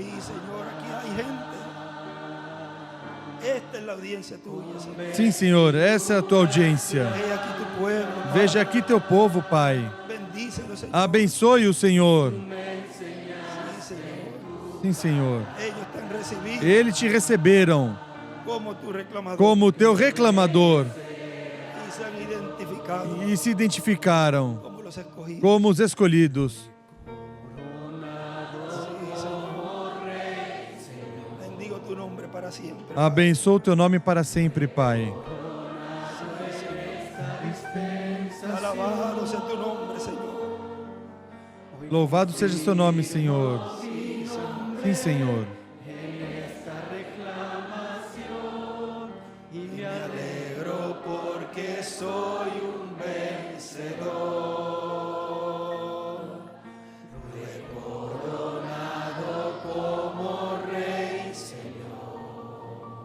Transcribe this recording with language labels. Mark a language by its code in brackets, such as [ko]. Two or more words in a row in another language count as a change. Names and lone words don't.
[es] Señor, aquí hay gente. Esta es la audiencia tuya, Señor. [pt] Sim, Senhor, essa é a tua audiência. [es] Ve aquí tu pueblo, Padre. [pt] Veja aqui teu povo, Pai. [es] Bendícelo, Señor. [pt] Abençoe o Senhor. [es] Sí, Señor. [pt] Sim, Senhor. [es] Ellos están recibidos [pt] Eles te receberam [es] como tu reclamador. [pt] como teu reclamador [es] Y se han identificado [pt] e se identificaram [es] como los escogidos. [pt] como os escolhidos. [es] Sí, Señor. Bendigo tu nombre para siempre. [pt] Abençoa o teu nome para sempre, Pai. [es] Alabado sea tu nombre, Señor. [pt] Louvado seja o seu nome, Senhor. Sim, Senhor. [es] Me alegro porque soy un vencedor. Lo he coronado como rey, Señor.